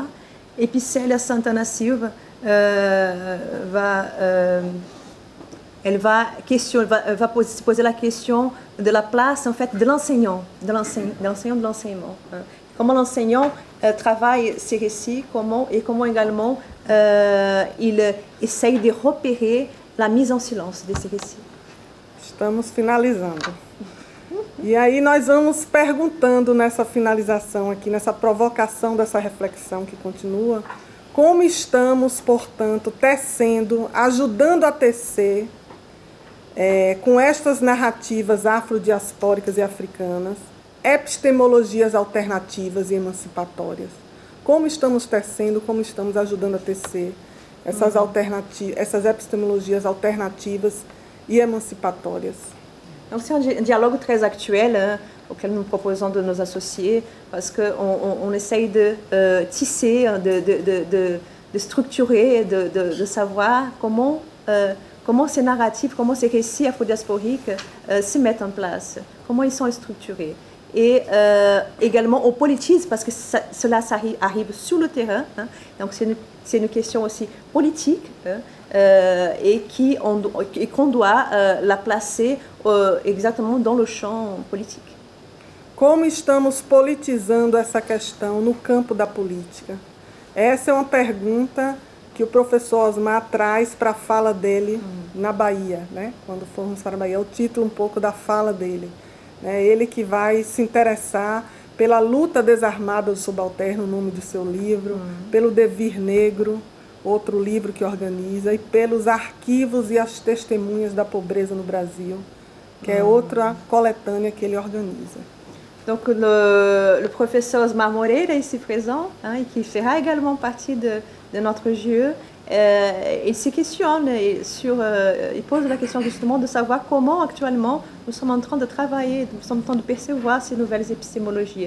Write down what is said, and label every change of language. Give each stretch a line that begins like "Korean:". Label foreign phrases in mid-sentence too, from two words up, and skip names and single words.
French: Et puis Célia Santana Silva va se poser la question de la place en fait de l'enseignant, de l'enseignement. Comment l'enseignant travaille ces récits, comment également il essaye de repérer la mise en silence de ces récits.
Portuguese: Estamos finalizando. E aí nós vamos perguntando nessa finalização aqui, nessa provocação dessa reflexão que continua, como estamos, portanto, tecendo, ajudando a tecer com estas narrativas afrodiaspóricas e africanas, epistemologias alternativas e emancipatórias. Como estamos tecendo, como estamos ajudando a tecer essas epistemologias alternativas e emancipatórias.
French: Donc c'est un dialogue très actuel auquel nous proposons de nous associer parce qu'on essaye de tisser, de structurer, de savoir comment ces narratifs, comment ces récits afrodiasporiques se mettent en place, comment ils sont structurés. Et également on politise parce que cela arrive sur le terrain, hein, donc c'est une question aussi politique, hein, et qu'on doit la placer exatamente dans le champ politique.
Portuguese: Como estamos politizando essa questão no campo da política? Essa é uma pergunta que o professor Osmar traz para a fala dele na Bahia, né? Quando formos para a Bahia, é o título um pouco da fala dele. É ele que vai se interessar pela luta desarmada do subalterno, o nome do seu livro, pelo Devir Negro, outro livro que organiza, e pelos arquivos e as testemunhas da pobreza no Brasil, que é outra coletânea que ele organiza.
French: Donc le professeur Osmar Moreira est ici présent, et qui fera également partie de notre JE. Il se questionne il pose la question justement de savoir comment actuellement nous sommes en train de travailler, nous sommes en train de percevoir ces nouvelles épistémologies.